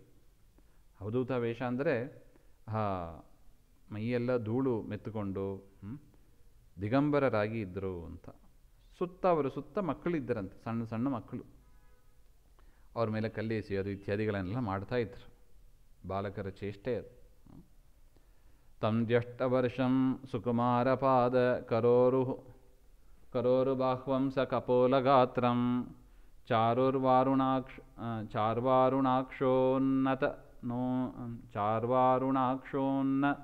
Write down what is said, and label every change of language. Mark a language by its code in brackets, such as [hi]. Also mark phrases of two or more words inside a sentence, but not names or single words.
[kn] ಅವಧೂತ ವೇಷ ಅಂದರೆ ಮೈಯೆಲ್ಲ ಧೂಳು ಮೆತ್ತುಕೊಂಡು ದಿಗಂಬರರಾಗಿ ಇದ್ದರು ಅಂತ. ಅವರು ಸುತ್ತ ಮಕ್ಕಳಿದ್ದರಂತೆ, ಸಣ್ಣ ಸಣ್ಣ ಮಕ್ಕಳು. ಅವ್ರ ಮೇಲೆ ಕಲ್ಲು ಎಸೆಯೋದು ಇತ್ಯಾದಿಗಳನ್ನೆಲ್ಲ ಮಾಡ್ತಾಯಿದ್ರು. ಬಾಲಕರ ಚೇಷ್ಟೆ ಅದು. [sa] ತಂ ಜ್ಯೇಷ್ಠವರ್ಷಂ ಸುಕುಮಾರಪಾದ ಕರೋರು ಬಾಹ್ವಂ ಸ ಕಪೋಲಗಾತ್ರಂ ಚಾರ್ವಾರುಣಾಕ್ಷೋನ್ನ